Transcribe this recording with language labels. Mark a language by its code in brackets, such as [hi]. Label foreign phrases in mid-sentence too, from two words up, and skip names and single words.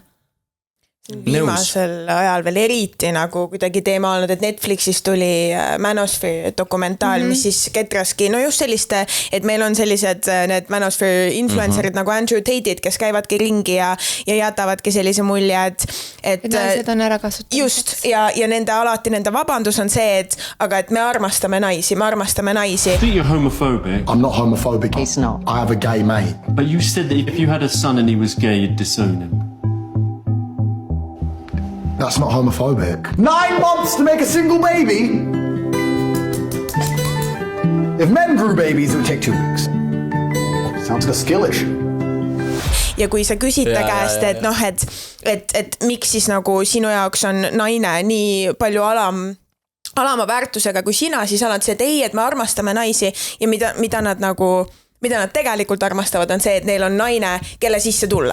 [et] Viimasel ajal veel eriti nagu kuidagi teema olnud, et Netflixis tuli Manosphere dokumentaal, mis siis ketraski, no just selliste, et meil on sellised need Manosphere influencerid nagu Andrew Tate'id, kes käivadki ringi ja jätavadki sellise mulje, et naised on ära kasutatud. Just, ja nende alati nende vabandus on see, et aga et me armastame naisi. [en] I think you're homophobic. I'm not homophobic. He's not. I have a gay mate. But you said that if you had a son and he was gay, you'd disown him. That's not homophobic. 9 months to make a single baby? If men grew babies, it would take 2 weeks. Sounds like a skill issue. [et] Ja kui sa küsid ta käest, et noh, et miks siis nagu sinu jaoks on naine nii palju alama väärtusega kui sina, siis alati see, et ei, et me armastame naisi ja mida nad tegelikult armastavad on see, et neil on naine, kelle sisse tulla.